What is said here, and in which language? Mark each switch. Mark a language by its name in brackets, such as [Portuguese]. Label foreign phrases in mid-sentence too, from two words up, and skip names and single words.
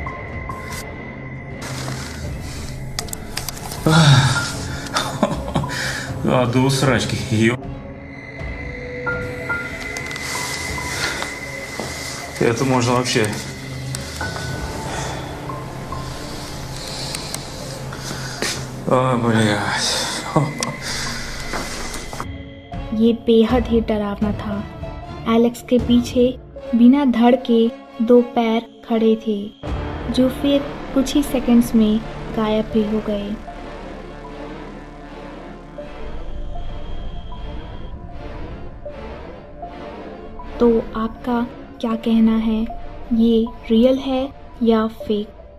[Russian] А, до усрачки. Это можно вообще... О, блядь. [Hindi] ये बेहद ही डरावना था। एलेक्स के पीछे बिना धड़ के 2 पैर खड़े थे जो फिर कुछ ही सेकंड्स में गायब भी हो गए। तो आपका क्या कहना है, ये रियल है या फेक?